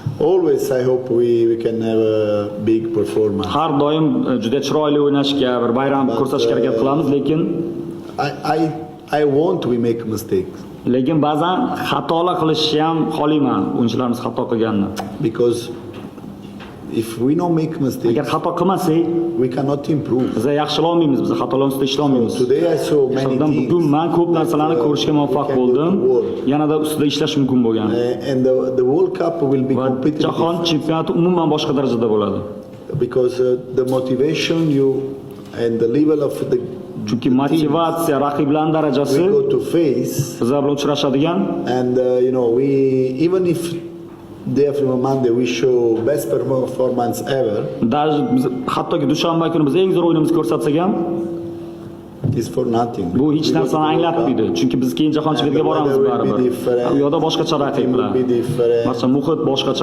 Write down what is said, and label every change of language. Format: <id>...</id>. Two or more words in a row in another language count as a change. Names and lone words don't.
<en>Always I hope we can have a big performance.</en> <uz>Har doim juda chiroyli o'ynashga, bir bayram ko'rsatishga harakat qilamiz, lekin</uz> <en>I want we make mistakes.</en> <uz>Lekin ba'zan xatolar qilishni ham xohlayman, o'yinchilarimiz xato qilganini.</uz> <en>Because if we don't make mistakes,</en> <uz>Agar xato qilmasak,</uz> <en>we cannot improve.</en> <uz>biz yaxshilay olmaymiz, biz xatolar ustida ishlay olmaymiz.</uz> <en>Today I saw many things.</en> <uz>Bugun men ko'p narsalarni ko'rishga muvaffaq bo'ldim. Yanada ustida ishlash mumkin bo'lgan.</uz> <en>And the World Cup will be</en> <uz>Va</uz> <en>completely</en> <uz>jahon chempionati umuman boshqa darajada bo'ladi.</uz> <en>because the motivation you and the level of the</en> <uz>Chunki motivatsiya, raqiblar darajasi</uz> <en>we go to face,</en> <uz>bizlar bilan uchrashadigan.</uz> <en>and we even if day after Monday we show best performance ever,</en> <uz>Hattoki dushanba kuni biz eng zo'r o'yinimizni ko'rsatsak ham,</uz> <en>is for nothing.</en> <uz>bu hech narsani anglatmaydi. Chunki biz keyin jahon chempionatiga boramiz baribir. U yoqda boshqacha raqiblar. Barcha muhit boshqacha</uz>